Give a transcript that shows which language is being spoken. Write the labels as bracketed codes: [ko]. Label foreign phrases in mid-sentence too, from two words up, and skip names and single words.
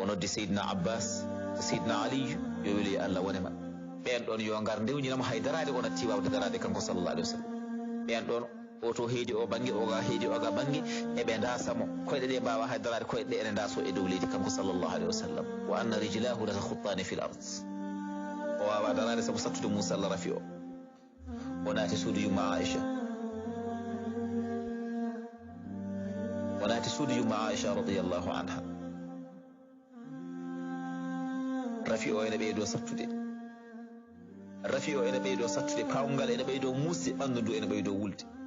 [ff] noddi Seydina Abbas Seydina Ali yo weli Allah wonema ɓen ɗon yo ngar ndewñinamo hay darade o natti wawde darade kanko [ar] صلى الله عليه وسلم [ff] ɓen ɗon o to heedi o banggue oga heedi oga banggue eɓe dasamo koyɗe ɗe mbawa hay darade koyɗe ɗe ene daso e dow leydi kanko [ar] صلى الله عليه وسلم وأن رجليه لتخطان في الأرض [ff] o wawa darade sabu sattude Musa Allah rafi o naati suudu yumma Aisha o naati suudu yumma Aisha [ar] رضي الله عنها [ff] rafi o ene ɓeydo sattude rafi o ene ɓeydo sattude pawngal ene ɓeydo muusde ɓandu ndu ene ɓeydo wulde